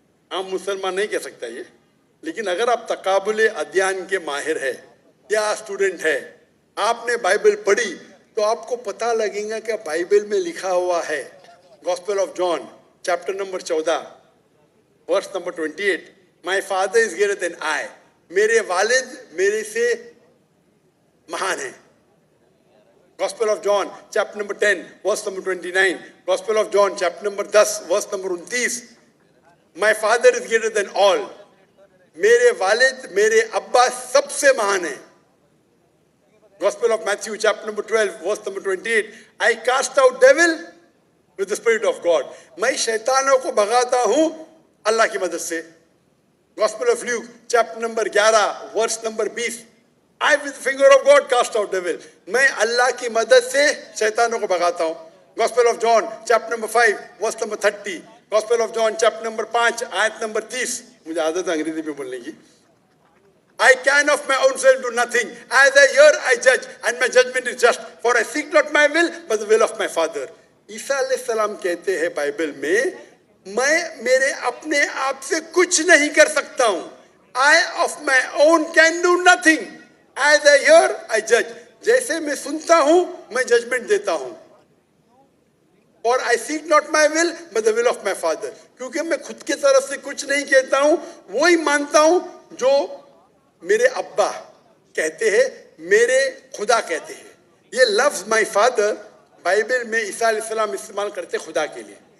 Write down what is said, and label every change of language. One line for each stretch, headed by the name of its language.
Urdu: عام مسلمان نہیں کہہ سکتا یہ, لیکن اگر آپ تقابل ادیان کے ماہر ہیں یا اسٹوڈنٹ ہے, آپ نے بائبل پڑھی تو آپ کو پتہ لگے گا کہ بائبل میں لکھا ہوا ہے, gospel of John chapter number 14 verse number 28,
English: my father is greater than I,
Urdu: میرے والد میرے سے مہان ہیں.
English: Gospel of John chapter number 10 verse number 29, Gospel of John chapter number 10 verse number 29, my father is greater than all,
Urdu: میرے والد میرے ابا سب سے مہان ہیں.
English: Gospel of Matthew chapter number 12 verse number 28, I cast out devil with the spirit of God,
Urdu: میں شیطانوں کو بھگاتا ہوں اللہ کی مدد سے.
English: Gospel of Luke chapter number 11 verse number 20, I with the finger of God cast out devil,
Urdu: میں اللہ کی مدد سے شیطانوں کو بھگاتا ہوں.
English: Gospel of John chapter number 5 verse number 30, Gospel of John chapter number 5
Urdu: آیت نمبر 30, مجھے عادت ہے انگریزی میں بولنے کی.
English: I can of my own self do nothing, as I hear I judge, and my judgment is just, for I seek not my will but the will of my Father.
Urdu: عیسیٰ علیہ السلام کہتے ہیں بائبل میں میرے اپنے آپ سے کچھ نہیں کر سکتا ہوں.
English: I of my own can do nothing, as I hear I judge,
Urdu: جیسے میں سنتا ہوں میں ججمنٹ دیتا ہوں. اور
English: I seek not my will but the will of my Father,
Urdu: کیونکہ میں خود کی طرف سے کچھ نہیں کہتا ہوں, وہی مانتا ہوں جو میرے ابا کہتے ہیں, میرے خدا کہتے ہیں. یہ لفظ my Father بائبل میں عیسیٰ علیہ السلام استعمال کرتے خدا کے لیے.